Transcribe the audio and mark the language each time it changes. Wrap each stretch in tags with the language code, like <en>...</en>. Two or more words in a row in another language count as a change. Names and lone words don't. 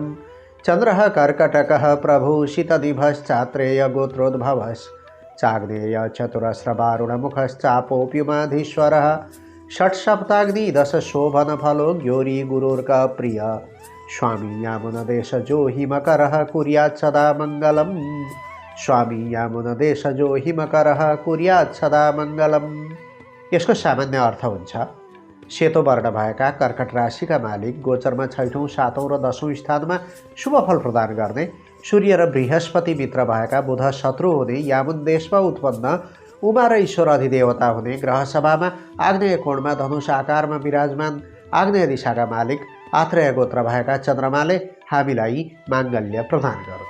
<sa>चन्द्रः कर्कटकः प्रभूषितनिभश्चात्रेयगोत्रोद्भवश्च चाग्नेय चतुरस्रवारुणमुखश्चापोऽप्युमाधीश्वरः। षट्सप्ताग्निदशशोभनफलो ज्ञोरी गुरोर्कप्रिय स्वामी यामुनदेशजो हिमकरः कुर्यात् सदा मङ्गलम्। स्वामी यामुनदेशजो हिमकरः कुर्यात् सदा मङ्गलम्।</sa> <ne>यसको सामान्य अर्थ हुन्छ सेतो वर्ण भएका कर्कट राशिका मालिक गोचरमा 6औं, 7औं र 10औं स्थानमा शुभ फल प्रदान गर्ने, सूर्य र बृहस्पति मित्र भएका बुध शत्रु हुने, यामुन देशमा उत्पन्न उमा र ईश्वर अधिदेवता हुने, ग्रह सभामा आग्नेय कोणमा धनुष आकारमा विराजमान आग्नेय दिशाका मालिक आत्रेय गोत्र भएका चन्द्रमाले हामीलाई माङ्गल्य प्रदान गरून्।</ne>